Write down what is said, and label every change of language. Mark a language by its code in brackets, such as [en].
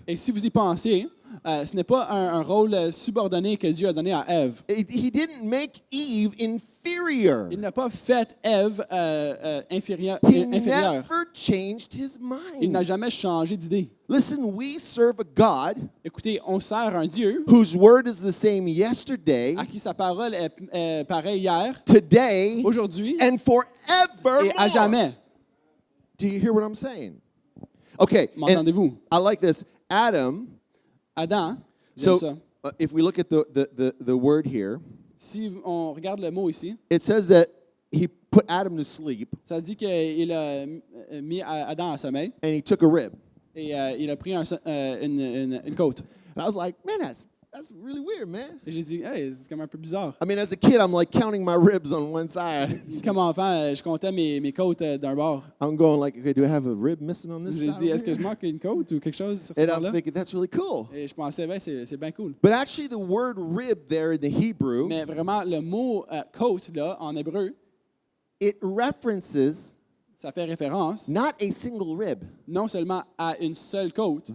[fr] Et si vous y pensez, ce n'est pas un rôle subordonné que Dieu a donné à Ève. [en] He didn't make Eve inferior. [fr] Il n'a pas fait Ève inférieure. [en] He never changed his [fr] Il n'a [en] mind. [fr] jamais changé d'idée. [en] Listen, we serve a God [fr] Écoutez, on sert un Dieu [en] whose word is the same yesterday, [fr] à qui sa parole est pareille hier, [en] today, [fr] aujourd'hui [en] and [fr] et [en] forevermore. [fr] à jamais. [en] Do you hear what I'm saying? Okay, and [fr] M'entendez-vous? [en] I like this. Adam, [fr] Adam, j'aime ça. [en] if we look at the word here, [fr] Si on regarde le mot ici, [en] it says that he put Adam to sleep [fr] ça dit qu'il a mis Adam en sommeil [en] and he took a rib. [fr] et il a pris une côte. [en] And I was like, man, that's really weird, man. [fr] Et j'ai dit, hey, c'est comme un peu bizarre. [en] I mean, as a kid, I'm like counting my ribs on one side. [fr] Comme enfant, je comptais mes côtes d'un bord. [en] I'm going like, okay, do I have a rib missing on this [fr] J'ai [en] side? [fr] dit, [en] over [fr] est-ce que [en] here? [fr] je manque une côte ou quelque chose sur ce [en] And I'm [fr] bord-là? [en] thinking, that's really cool. [fr] Et je pensais, ben, c'est bien cool. [en] But actually, the word rib there in the Hebrew, [fr] Mais vraiment, le mot côte, là, en hébreu, [en] it references [fr] ça fait référence [en] not a single rib, [fr] non seulement à une seule côte,